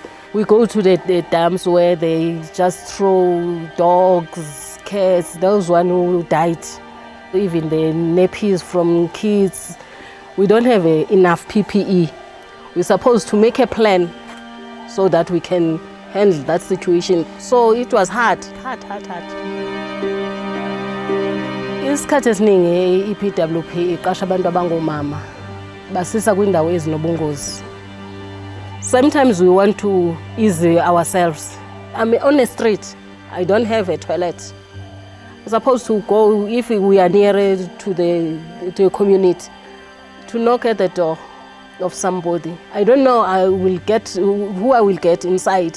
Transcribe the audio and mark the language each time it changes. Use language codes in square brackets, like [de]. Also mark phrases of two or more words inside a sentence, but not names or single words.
[en] We go to the dams where they just throw dogs, cats, those one who died, even the nappies from kids. We don't have enough PPE. We're supposed to make a plan so that we can handle that situation. So it was hard. [nd] Isikhathi esiningi iPWP iqasha abantu abangomama basisa kwindawo ezinobungozi. [en] Sometimes we want to ease ourselves. I'm on a street. I don't have a toilet. We're supposed to go, if we are near to the community, to knock at the door of somebody. I don't know who I will get inside.